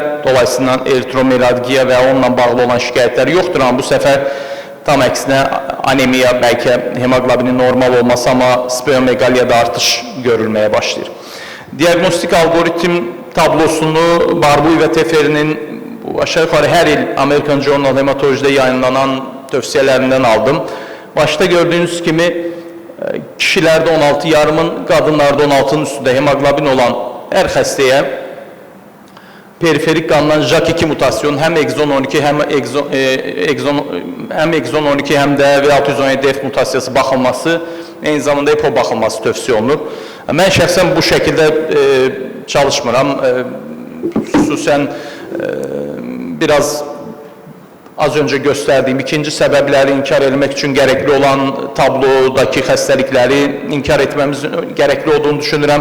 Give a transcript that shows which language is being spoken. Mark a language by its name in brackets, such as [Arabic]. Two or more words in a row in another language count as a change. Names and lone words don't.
[Azerbaijani] Dolayısıyla eritromelalgiya və onunla bağlı olan şikayətlər yoxdur. Amma bu səfər tam əksinə anemiya, bəlkə hemoglobinin normal olması, amma splenomegaliyada artış görülməyə başlayır. Diagnostik algoritm tablosunu Barbuy və Teferinin aşağı yuxarı hər il American Journal Hematology'de yayınlanan tövsiyələrindən aldım. Başta gördüğünüz kimi [Turkish] kişilerde 16 yarımın, kadınlarda 16'nın üstünde [Azerbaijani] hemoglobin olan her xəstəyə periferik qandan JAK2 mutasyon həm exon 12 həm exon 12 həm də V617F mutasiyası baxılması, eyni zamanda EPO baxılması tövsiyə olunur. Mən şəxsən bu şəkildə çalışmıram. Xüsusən biraz az öncə göstərdiyim ikinci səbəbləri inkar etmək üçün gərəkli olan tablodakı xəstəlikləri inkar etməmiz gərəkli olduğunu düşünürəm.